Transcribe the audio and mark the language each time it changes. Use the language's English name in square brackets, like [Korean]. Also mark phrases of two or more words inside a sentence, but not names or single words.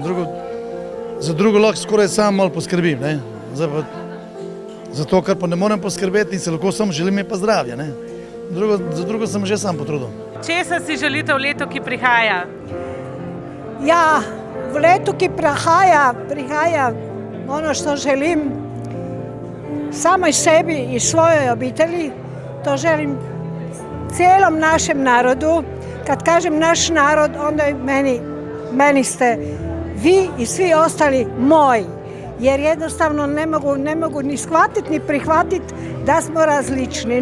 [Slovenian] Za drugo lahko skoraj sam malo poskrbim, ne? Za to, kar pa ne morem poskrbeti in se lahko samo želim, je pa zdravje, ne? Za drugo sem že sam potrudil. Česa si želite v letu, ki prihaja? [Croatian] Ja, [Slovenian] v letu, ki prihaja [Croatian] ono što želim samoj sebi i svojoj obitelji, to želim cijelom našem narodu. Kad kažem naš narod, onda meni ste vi i svi ostali moji. Jer jednostavno ne mogu ni shvatiti ni prihvatiti da smo različni.